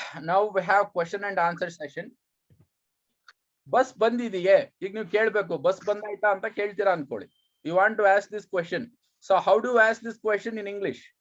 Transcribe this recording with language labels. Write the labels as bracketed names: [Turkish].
[English] Now we have question and answer session. [Kannada] Bus ಬಂದಿದೆಯೇ? ಈಗ ನೀವು ಕೇಳ್ಬೇಕು, ಬಸ್ ಬಂದಾಯ್ತಾ ಅಂತ ಕೇಳ್ತೀರಾ ಅನ್ಕೊಳ್ಳಿ. [English] You want to ask this question. So how do you ask this question in English?